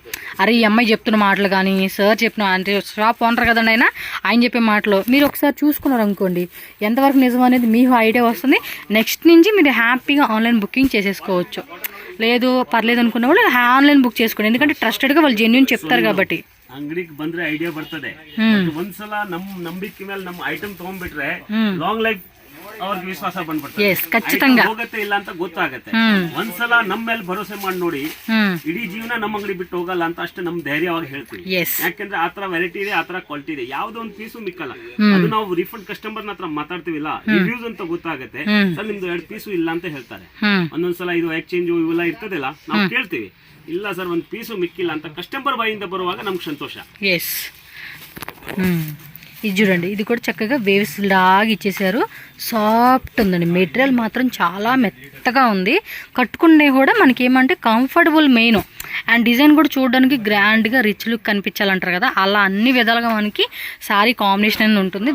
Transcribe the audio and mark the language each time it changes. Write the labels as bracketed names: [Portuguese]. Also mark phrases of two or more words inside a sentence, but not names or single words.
[Telugu] అరే ఈ అమ్మాయి చెప్తున్న మాటలు కానీ సార్ చెప్పిన, అంటే [English] shop owner [Telugu] కదండి ఆయన చెప్పే మాటలు మీరు ఒకసారి చూసుకున్నారు అనుకోండి, ఎంతవరకు నిజం అనేది మీకు ఐడియా వస్తుంది. నెక్స్ట్ నుంచి మీరు హ్యాపీగా [English] online booking [Telugu] చేసేసుకోవచ్చు. లేదు పర్లేదు అనుకున్న వాళ్ళు [English] online book [Telugu] చేసుకోండి, ఎందుకంటే ట్రస్టెడ్ గా వాళ్ళు జెన్యూన్ చెప్తారు కాబట్టి. [Kannada] ಅಂಗಡಿಗೆ ಬಂದ್ರೆ ಐಡಿಯಾ ಬರ್ತದೆ. ಒಂದ್ಸಲ ನಂಬಿಕೆ ಮೇಲೆ ನಮ್ಮ ಐಟಮ್ ತಗೊಂಡ್ಬಿಟ್ರೆ [English] long life [Kannada] ಅವ್ರಿಗೆ ವಿಶ್ವಾಸ ಬಂದ್ಬಿಡ್ತದೆ. ಖచ్చితంగా ಹೋಗತ್ತೆ ಇಲ್ಲ ಅಂತ ಗೊತ್ತಾಗತ್ತೆ. ಒಂದ್ಸಲ ನಮ್ಮ ಮೇಲೆ ಭರೋಸೆ ಮಾಡಿ ನೋಡಿ, ಇಡೀ ಜೀವನ ನಮ್ಮ ಅಂಗಡಿ ಬಿಟ್ಟು ಹೋಗಲ್ಲ ಅಂತ ಅಷ್ಟೇ ನಮ್ ಧೈರ್ಯವಾಗಿ ಹೇಳ್ತೀವಿ. ಯಾಕೆಂದ್ರೆ ಆತರ ವೆರೈಟಿ ಇದೆ, ಆತರ ಕ್ವಾಲಿಟಿ ಇದೆ, ಯಾವ್ದೋ ಒಂದು ಪೀಸು ಮಿಕ್ಕಲ್ಲ. ಅದು ನಾವು [English] refund customer [Kannada] ಹತ್ರ ಮಾತಾಡ್ತೀವಿಲ್ಲ, ರಿವ್ಯೂಸ್ ಅಂತ ಗೊತ್ತಾಗತ್ತೆ. ಸರ್ ನಿಮ್ದು 2 ಪೀಸು ಇಲ್ಲ ಅಂತ ಹೇಳ್ತಾರೆ. ಒಂದೊಂದ್ಸಲ ಇದು ಎಕ್ಸ್ಚೇಂಜ್ ಇವೆಲ್ಲ ಇರ್ತದಿಲ್ಲ, ನಾವು ಕೇಳ್ತೀವಿ. ಇಲ್ಲ ಸರ್ ಒಂದು ಪೀಸು ಮಿಕ್ಕಿಲ್ಲ ಅಂತ ಕಸ್ಟಮರ್ ಬಾಯಿಂದ ಬರುವಾಗ ನಮ್ಗೆ ಸಂತೋಷ. [Telugu] ఇది చూడండి, ఇది కూడా చక్కగా వేవ్స్ లాగా ఇచ్చేసారు. సాఫ్ట్ ఉందండి, మెటీరియల్ మాత్రం చాలా మెత్తగా ఉంది. కట్టుకునే కూడా మనకి ఏమంటే [English] comfortable main. [Telugu] అండ్ డిజైన్ కూడా చూడడానికి గ్రాండ్గా [English] rich look [Telugu] కనిపించాలంటారు కదా, అలా అన్ని విధాలుగా మనకి [English] saree combination [Telugu] అనేది ఉంటుంది.